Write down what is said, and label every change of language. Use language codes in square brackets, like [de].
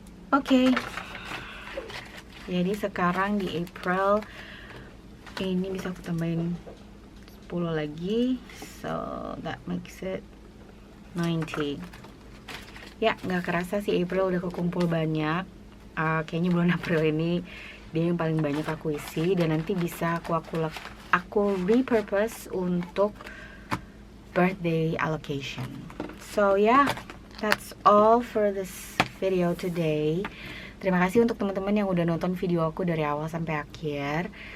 [id] Oke. Jadi sekarang di April ini bisa aku tambahin 10 lagi, [en] so that makes it 90. [id] Ya, nggak kerasa si April udah kekumpul banyak. Kayaknya bulan April ini dia yang paling banyak aku isi, dan nanti bisa aku repurpose untuk birthday allocation. [en] So yeah, that's all for this video today. [id] Terima kasih untuk teman-teman yang udah nonton video aku dari awal sampai akhir.